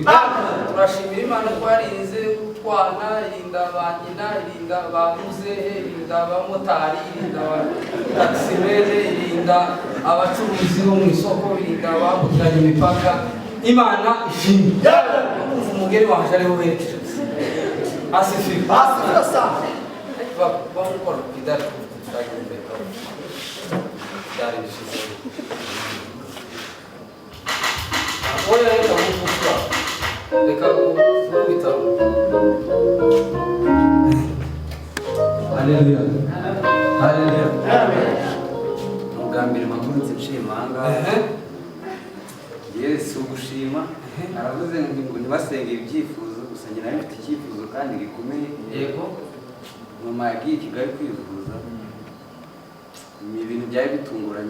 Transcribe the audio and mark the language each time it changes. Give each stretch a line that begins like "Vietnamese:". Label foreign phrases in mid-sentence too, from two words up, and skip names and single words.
Kinyarwanda: Turashimira Imana ko yarinze utwana, irinda ba nyina, irinda ba muzehe, irinda abamotari, irinda taximene, irinda abacuruzi bo mu isoko, irinda abambukiranya imipaka. Imana ishimwe. Umugeri waje ari we asifiwe.
Portuguese: Vamos embora, cuidado com o que está aqui no meio. Cuidado disso. Olha aí, vamos mostrar. Daqui a pouco, então. Aleluia. Aleluia.
Kinyarwanda: Mugambira makuru nshimanga. Yesu gushima. Aravuze ngo ntibasenge ibyifuzo gusa njye nari mfite icyifuzo kandi gikomeye. Yego. Mama yagiye Kigali kwivuza. Ni ibintu byari bitunguranye.